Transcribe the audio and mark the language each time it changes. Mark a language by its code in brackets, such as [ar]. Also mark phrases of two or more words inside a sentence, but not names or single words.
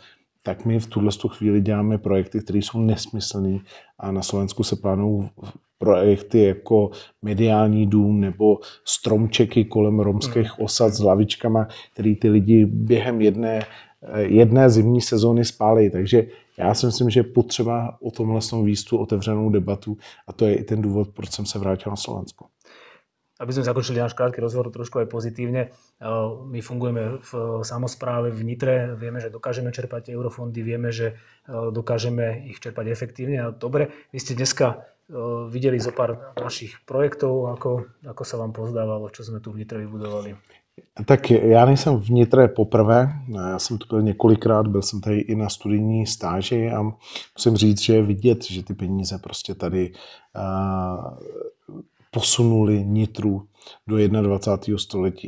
[cs] Tak my v tuhle chvíli děláme projekty, které jsou nesmyslné a na Slovensku se plánují projekty jako mediální dům nebo stromčeky kolem romských osad s lavičkama, který ty lidi během jedné zimní sezóny spálí. Takže já si myslím, že je potřeba o tomhle výstu otevřenou debatu a to je i ten důvod, proč jsem se vrátil na Slovensko. [sk] aby sme zakončili náš krátky rozhovor trošku aj pozitívne. My fungujeme v samospráve v Nitre, vieme, že dokážeme čerpať eurofondy, vieme, že dokážeme ich čerpať efektívne a dobre. Vy ste dneska videli zo pár našich projektov, ako sa vám pozdávalo, čo sme tu v Nitre vybudovali. [cs] Tak já nejsem v Nitre poprvé, já jsem tu byl několikrát, byl jsem tady i na studijní stáži a musím říct, že je vidět, že ty peníze prostě tady posunuli Nitru do 21. století.